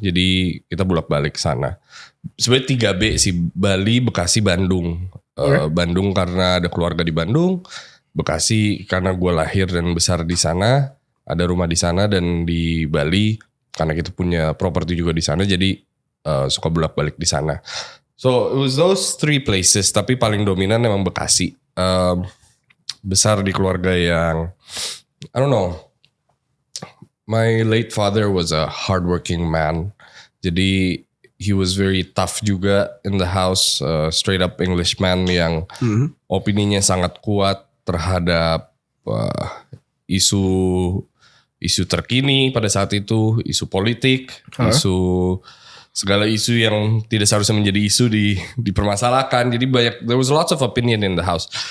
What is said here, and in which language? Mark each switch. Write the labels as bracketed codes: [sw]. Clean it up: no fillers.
[id] Jadi kita bolak-balik ke sana. Sebenarnya 3B sih, Bali, Bekasi, Bandung. Bandung karena ada keluarga di Bandung, Bekasi karena gue lahir dan besar di sana, ada rumah di sana, dan di Bali karena kita punya properti juga di sana, jadi suka bolak-balik di sana. [en] So it was those three places, [id] tapi paling dominan emang Bekasi. Besar di keluarga yang [en] I don't know. My late father was a hardworking man. [id] Jadi [en] he was very tough [id] juga [en] in the house, straight up Englishman [id] yang opininya sangat kuat terhadap isu terkini pada saat itu, isu politik, segala isu yang tidak seharusnya menjadi isu dipermasalahkan. [en] Jadi there was lots of opinion in the house.